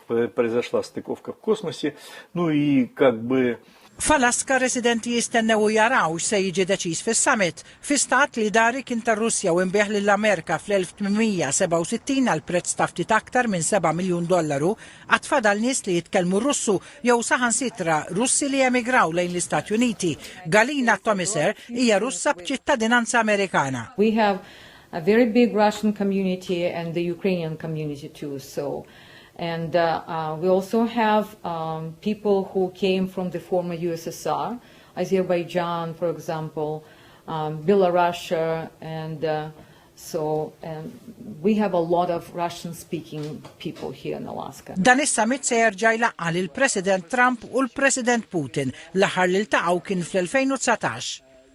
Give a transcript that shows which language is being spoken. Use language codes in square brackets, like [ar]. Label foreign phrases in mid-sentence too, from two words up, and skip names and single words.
[mt] F'Alaska residenti jistennew jaraw x'se jiġi deċiż fis-summit fi stat li dari kien tar-Russja u imbieħ lill-Amerika fl-1867 għal prezz ta' ftit aktar minn $7 miljun għad fadal nies li jitkellmu Russu jew saħansitra Russi li emigraw lejn l-Istati Uniti. Galina Tomiser hija Russa b'ċittadinanza Amerikana. [en] We have a very big Russian community and the Ukrainian community too, and we also have people who came from the former USSR, Azerbaijan, for example, Belarus, and we have a lot of Russian-speaking people here in Alaska. [mt] Dan is-summit se jerġa' jlaqqa lill-President Trump u l-President Putin l-aħħar li ltaqgħu kien fl-2019.